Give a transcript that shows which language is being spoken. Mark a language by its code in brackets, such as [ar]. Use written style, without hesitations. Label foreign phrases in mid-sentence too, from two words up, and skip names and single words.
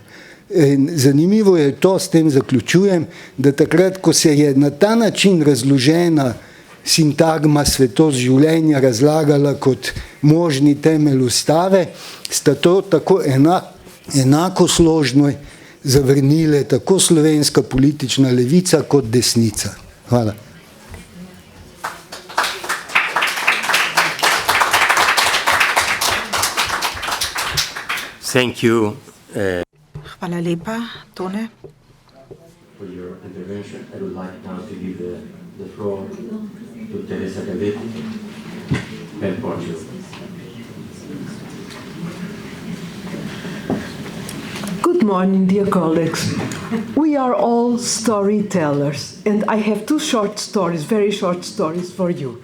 [sl] In zanimivo je to, s tem zaključujem, da takrat, ko se je na ta način razložena sintagma svetost življenja razlagala kot možni temelj ustave, sta to tako enako složno zavrnile tako slovenska politična levica kot desnica. Hvala. [en] Thank you. [sl] Hvala lepa, Tone. [en] For your intervention, I would like now to give the floor to Teresa Cadetti and Portugal. Good morning, dear colleagues. We are all storytellers, and I have two short stories, very short stories for you.